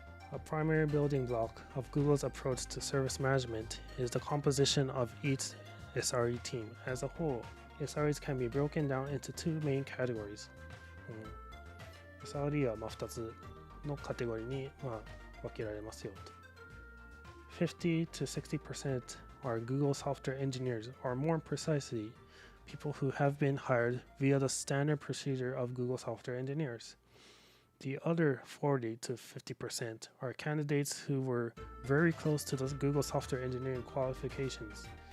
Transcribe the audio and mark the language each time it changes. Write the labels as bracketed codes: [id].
[en] A primary building block of Google's approach to service management is the composition of each SRE team. As a whole, SREs can be broken down into two main categories. [ja] SRE は2つのカテゴリーに分けられますよと。 [en] 50 to 60% are Google software engineers, or more precisely, people who have been hired via the standard procedure of Google software engineers. The other 40 to 50% are candidates who were very close to the Google software engineering qualifications.